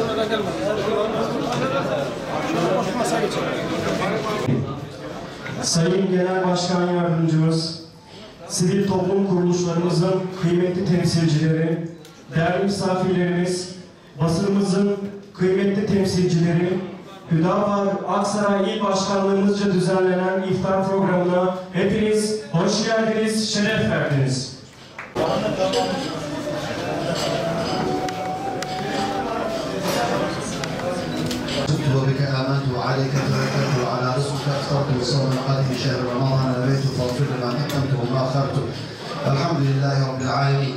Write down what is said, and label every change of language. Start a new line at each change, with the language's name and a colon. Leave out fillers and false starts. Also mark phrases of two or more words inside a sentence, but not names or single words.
Turkish: Sayın Genel Başkan Yardımcımız, sivil toplum kuruluşlarımızın kıymetli temsilcileri, değerli misafirlerimiz, basınımızın kıymetli temsilcileri, Hüdapar Aksaray İl Başkanlığımızca düzenlenen iftar programına hepiniz hoş geldiniz, şeref verdiniz.
Arabic: وبك آمنت وعليك توكلت وعلى رزقك أفطرت وصوم القادم بشهر رمضان نبيت فاغفر لما قدمت وما أخرت الحمد لله رب العالمين.